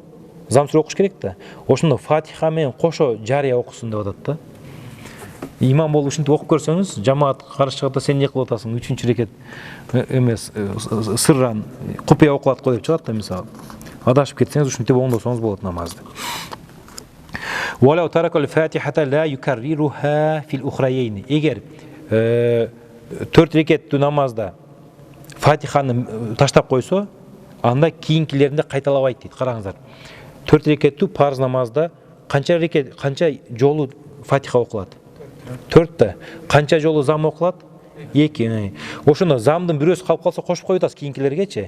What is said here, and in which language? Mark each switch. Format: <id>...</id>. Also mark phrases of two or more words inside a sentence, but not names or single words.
<ky>Зам сүрө окуш керек да. Ошондо Фатиха менен кошо жария окусын деп атат да. Имам болуп ушинтип окуп көрсөңүз, жамаат каршы чыгат, сен не кылып атасың? 3-чү рекет эмес, сырран купуя окулат го деп чыгат да, мисалы. Адашып кетсеңиз, ушинтип оңдосоңуз болот намазды.</ky> <ar>ولو ترك الفاتحة لا يكررها في الأخريين.</ar> <ky>Эгер 4 рекеттүү намазда Фатиханы таштап койсо, анда кийинкилеринде кайталабайт дейт. Караңыздар. 4 рекеттүү парз намазда канча жолу Фатиха окулат? 4-та. Канча жолу зам окулат? 2. Ошондо замдын бирөөсү калып калса кошуп коюп атасыз кийинкилергечи.</ky>